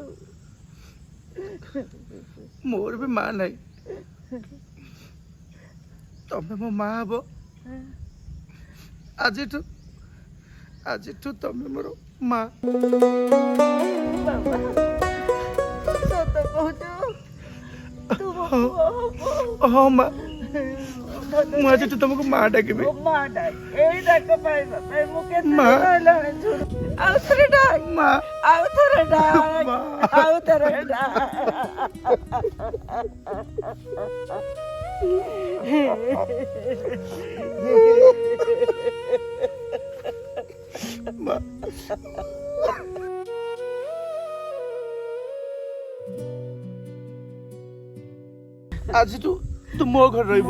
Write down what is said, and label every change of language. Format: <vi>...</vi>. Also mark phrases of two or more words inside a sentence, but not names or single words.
<or>ମୋର ବି ମା ନାହିଁ, ତମେ ମୋ ମା ହବ। ଆଜି ତମେ ମୋର ମା। ବାବା ସତ କହୁ ତୁ ହଁ ମା। ମୁଁ ଆଜିଠୁ ତମକୁ ମା ଡାକିବି। ମା ଡାକ, ଏଇ ଡାକ ପାଇବା ପାଇଁ ମୁଁ କେତେ ମା। ରହିଲାଣି ଶୁଣୁ। ଆଉ ଥରେ ଡାକ, ମା ଆଉ ଥରେ ଡାକ, ମା। ଆଉ ଥରେ ଡାକ। ମା ଆଜିଠୁ ତୁ ମୋ ଘରେ ରହିବୁ।</or>